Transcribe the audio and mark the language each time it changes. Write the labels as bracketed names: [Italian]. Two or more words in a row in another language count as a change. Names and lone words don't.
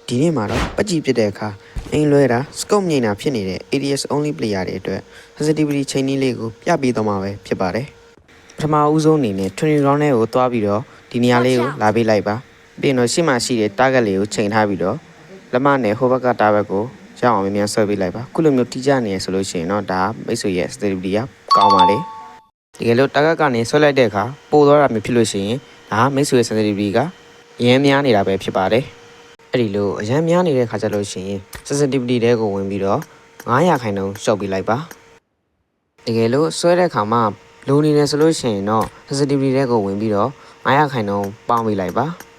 [Burmese] ဒီနေ့မှာတော့ပတ်ကြည့်ဖြစ်တဲ့အခါအင်းလွဲတာ scope မြင်တာဖြစ်နေတဲ့ [English] ADS only player [Burmese] တွေအတွက် sensitivity ချိန်နည်းလေးကိုပြပေးသွားမှာပဲဖြစ်ပါတယ်ပထမဦးဆုံးအနေနဲ့20 round နဲ့ကို တွားပြီးတော့ဒီနေရာလေးကိုလာပေးလိုက်ပါပြီးတော့ရှေ့မှာရှိတဲ့ target လေးကိုချိန်ထားပြီးတော့လက်မနဲ့ဟိုဘက်က target ကိုရအောင်မြန်မြန်ဆွဲ ပေးလိုက်ပါခုလိုမျိုးတီးကြနေရဆိုလို့ရှိရင်တော့ဒါမိတ်ဆွေရဲ့ sensitivity ကကောင်းပါလေတကယ်လို့ target ကနေဆွဲလိုက်တဲ့အခါပိုသွားတာမျိုးဖြစ်လို့ရှိရင်ဒါမိတ်ဆွေရဲ့ sensitivity ကအရင်များနေတာပဲဖြစ်ပါတယ်အဲ့ဒီလိုအရင်များနေတဲ့ခါကျလို့ရှိရင် sensitivity တွေကိုဝင်ပြီးတော့900ခိုင်နှုန်းရှော့ပေးလိုက်ပါတကယ်လို့ဆွဲတဲ့ခါမှာလိုနေတယ်ဆိုလို့ရှိရင်တော့ sensitivity တွေကိုဝင်ပြီးတော့900ခိုင်နှုန်းပေါင်းပေးလိုက်ပါ